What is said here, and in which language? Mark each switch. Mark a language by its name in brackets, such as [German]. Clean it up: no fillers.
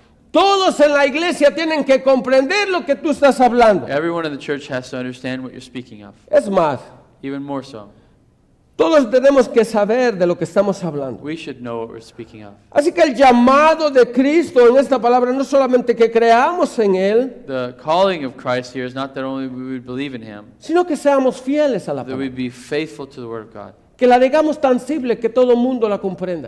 [Spanish] Todos en la iglesia tienen que comprender lo que tú estás hablando. [English] Everyone in the church has to understand what you're speaking of, [Spanish] Es más, [English] even more so. [Spanish] todos tenemos que saber de lo que estamos hablando. [English] We should know what we're speaking of. [Spanish] Así que el llamado de Cristo en esta palabra no solamente que creamos en Él, [English] The calling of Christ here is not that only we would believe in him, [Spanish] sino que seamos fieles a la [English] that [Spanish] palabra. [English] we'd be faithful to the word of God, [Spanish] Que la digamos tan simple que todo el mundo la comprenda.